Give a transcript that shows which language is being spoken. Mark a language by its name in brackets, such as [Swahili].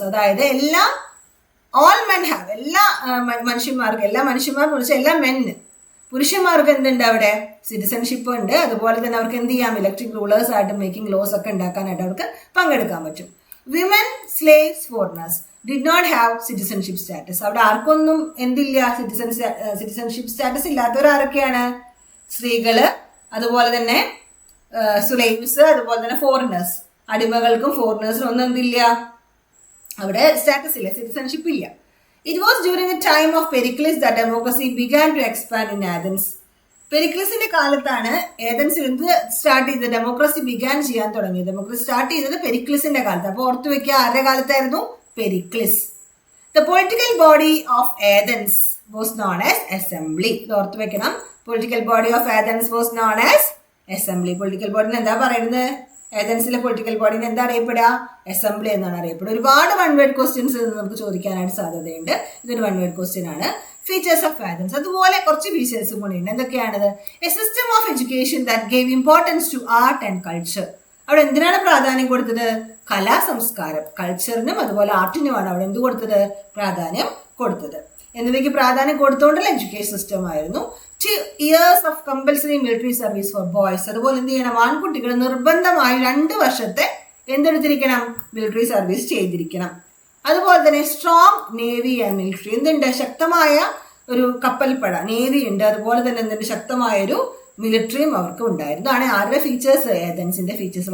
[Malayalam] അതായത് [English] all men have, [Malayalam] എല്ലാ മനുഷ്യന്മാർക്ക് എന്ന് വെച്ചാൽ എല്ലാ മെന്ന്, പുരുഷന്മാർക്ക് എന്തുണ്ട് അവിടെ? സിറ്റിസൺഷിപ്പ് ഉണ്ട്. അതുപോലെ തന്നെ അവർക്ക് എന്ത് ചെയ്യാം? ഇലക്ട്രിക് റൂളേഴ്സ് ആയിട്ട് മേക്കിംഗ് ലോസ് ഒക്കെ ഉണ്ടാക്കാനായിട്ട് അവർക്ക് പങ്കെടുക്കാൻ പറ്റും. [English] Women, slaves, foreigners did not have citizenship status. [Malayalam] അവിടെ ആർക്കൊന്നും എന്തില്ല? സിറ്റിസൺഷിപ്പ് സ്റ്റാറ്റസ് ഇല്ലാത്തവർ ആരൊക്കെയാണ്? സ്ത്രീകള്, അതുപോലെ തന്നെ സ്ലേവ്സ്, അതുപോലെ തന്നെ ഫോറിനേഴ്സ്. അടിമകൾക്കും ഫോറിനേഴ്സിനും ഒന്നും എന്തില്ല? അവിടെ സ്റ്റാറ്റസ് ഇല്ല, സിറ്റിസൺഷിപ്പ് ഇല്ല. [English] It was during the time of Pericles that democracy began to expand in Athens. [Malayalam] പെരിക്ലിസിന്റെ കാലത്താണ് ഏതൻസിൽ എന്ത് സ്റ്റാർട്ട് ചെയ്തത്? ഡെമോക്രസി ബിഗാൻ ചെയ്യാൻ തുടങ്ങിയത്. ഡെമോക്രസി സ്റ്റാർട്ട് ചെയ്തത് പെരിക്ലിസിന്റെ കാലത്ത്. അപ്പോൾ ഓർത്തു വെക്കുക, ആരുടെ കാലത്തായിരുന്നു? പെരിക്ലിസ്. [English] The political body of Athens was known as assembly. [Malayalam] ഇത് ഓർത്തു വെക്കണം. [English] Political body of Athens was known as assembly. [Malayalam] Political ബോഡിന് എന്താ പറയുന്നത്? ഏതൻസിലെ പൊളിറ്റിക്കൽ ബോഡിനെ എന്താ അറിയപ്പെടുക? അസംബ്ലി എന്നാണ് അറിയപ്പെടുക. ഒരുപാട് വൺ വേർഡ് ക്വസ്റ്റ്യൻസ് നമുക്ക് ചോദിക്കാനായിട്ട് സാധ്യതയുണ്ട്. ഇതൊരു വൺ വേർഡ് ക്വസ്റ്റ്യൻ ആണ്. ഫീച്ചേഴ്സ് ഓഫ് ഏതൻസ്, അതുപോലെ കുറച്ച് ഫീച്ചേഴ്സും കൂടി ഉണ്ട്. എന്തൊക്കെയാണത്? [English] A system of education that gave importance to art and culture. [Malayalam] അവിടെ എന്തിനാണ് പ്രാധാന്യം കൊടുത്തത്? കലാ സംസ്കാരം, കൾച്ചറിനും അതുപോലെ ആർട്ടിനുമാണ് അവിടെ എന്ത് കൊടുത്തത്? പ്രാധാന്യം കൊടുത്തത്. എന്നിവയ്ക്ക് പ്രാധാന്യം കൊടുത്തുകൊണ്ടുള്ള എഡ്യൂക്കേഷൻ സിസ്റ്റം ആയിരുന്നു. [English] 2 years of compulsory military service for boys. [Malayalam] അതുപോലെ എന്ത് ചെയ്യണം? ആൺകുട്ടികൾ നിർബന്ധമായി 2 വർഷത്തെ എന്തെടുത്തിരിക്കണം? മിലിറ്ററി സർവീസ് ചെയ്തിരിക്കണം. അതുപോലെ തന്നെ [English] Strong navy and military. [Malayalam] എന്തുണ്ട്? ശക്തമായ ഒരു കപ്പൽപ്പട, നേവി ഉണ്ട്. അതുപോലെ തന്നെ എന്തുണ്ട്? ശക്തമായൊരു മിലിറ്ററിയും അവർക്ക് ഉണ്ടായിരുന്നു. ഇതാണ് ആരുടെ ഫീച്ചേഴ്സ്? ഏതൻസിന്റെ ഫീച്ചേഴ്സ്.